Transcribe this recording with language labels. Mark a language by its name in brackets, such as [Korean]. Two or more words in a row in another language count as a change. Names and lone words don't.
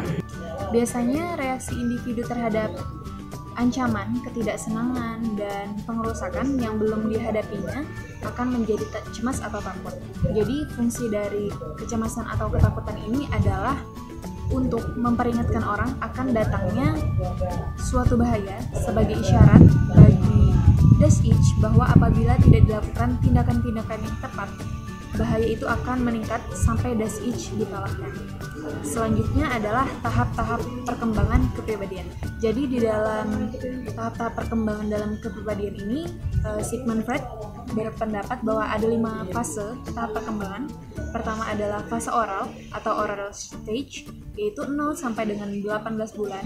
[Indonesian] Biasanya reaksi individu terhadap ancaman, ketidaksenangan, dan pengerusakan yang belum dihadapinya akan menjadi cemas atau takut. Jadi fungsi dari kecemasan atau ketakutan ini adalah untuk memperingatkan orang akan datangnya suatu bahaya sebagai isyarat bagi [German] das ich [Indonesian] bahwa apabila tidak dilakukan tindakan-tindakan yang tepat, bahaya itu akan meningkat sampai [German] das ich [Indonesian] dikalahkan. Selanjutnya adalah tahap-tahap perkembangan kepribadian. Jadi di dalam tahap-tahap perkembangan dalam kepribadian ini, Sigmund Freud berpendapat bahwa ada 5 fase tahap perkembangan. Pertama adalah fase oral atau [English] oral stage, [Indonesian] yaitu 0 sampai dengan 18 bulan.